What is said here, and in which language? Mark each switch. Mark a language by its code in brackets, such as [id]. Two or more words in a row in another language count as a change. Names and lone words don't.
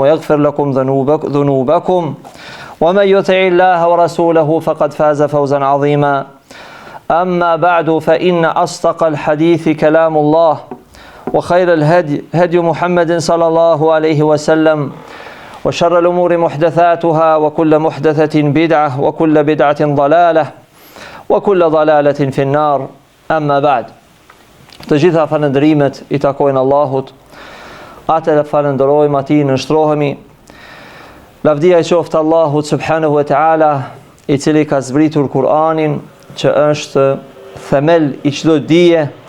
[ar] ويغفر لكم ذنوبكم ومن يطع الله ورسوله فقد فاز فوزا عظيما أما بعد فإن أصدق الحديث كلام الله وخير الهدي هدي محمد صلى الله عليه وسلم وشر الأمور محدثاتها وكل محدثة بدعة وكل بدعة ضلالة وكل ضلالة في النار أما بعد. [sq] Të gjitha falëndërimet i takojnë Allahut, atë e falëndërojmë, atij nënshtrohemi. Lavdia i qoftë Allahut [ar] سبحانه وتعالى, [sq] i cili ka zbritur Kur'anin, që është themel i çdo dije.